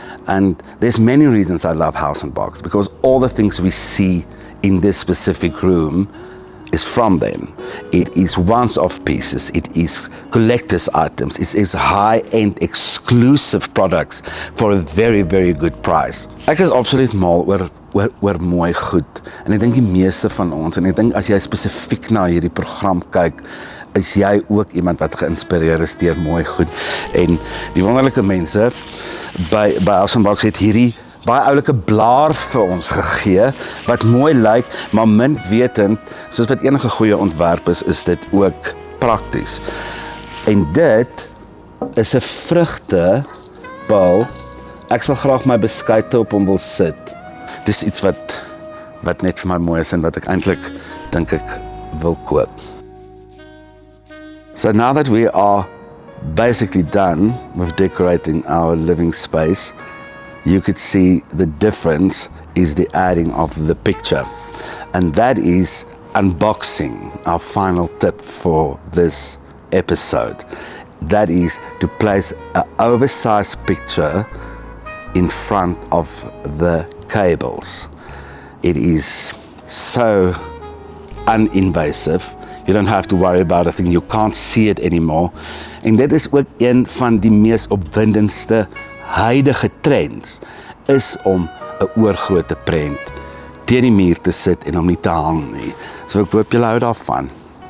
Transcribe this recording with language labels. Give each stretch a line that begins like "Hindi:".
English: And there's many reasons I love House and Box, because all the things we see in this specific room is from them. It is once-off pieces, it is collector's items, it is high-end exclusive products for a very, very good price.
Afrikaans: Ek is absoluut mal oor mooi goed. En ek dink die meeste van ons, en ek dink as jy spesifiek na hierdie program kyk, is jy ook iemand wat geïnspireer is deur mooi goed. En die wonderlike mense by House and Box het hierdie baie oulike blaar vir ons gegee, wat mooi lyk, maar min wetend, soos wat enige goeie ontwerp is dit ook prakties. En dit is 'n vrugtebal. Ek sal graag my beskuite op hom wil sit. Dis iets wat net vir my mooi is en wat ek eintlik dink ek wil koop.
English: So now that we are basically done with decorating our living space, you could see the difference is the adding of the picture. And that is unboxing, our final tip for this episode. That is to place an oversized picture in front of the cables. It is so uninvasive. You don't have to worry about a thing. You can't see it anymore.
Afrikaans: En dit is ook een van die mees opwindendste huidige trends, is om 'n oorgrootte prent teen die muur te sit en hom nie te hang nie. So ek hoop julle hou daarvan.